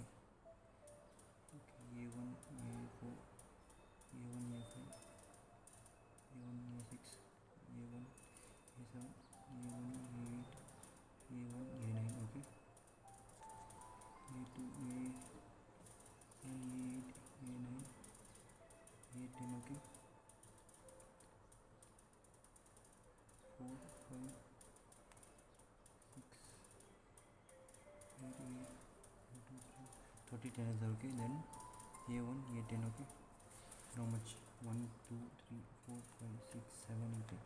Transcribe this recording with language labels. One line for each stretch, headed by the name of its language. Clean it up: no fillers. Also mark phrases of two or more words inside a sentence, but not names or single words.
English: Okay, A1, A4, A1, A5, A1, A6, A1, A7, A1, A8, A1, A9. Okay, A2, A8, A9, A10. Okay, 4, 5, 6, 8, 8, 30, 10 is there. Okay, then A1, A10. Okay, how much? 1 2 3 4 5 6 7 8 9.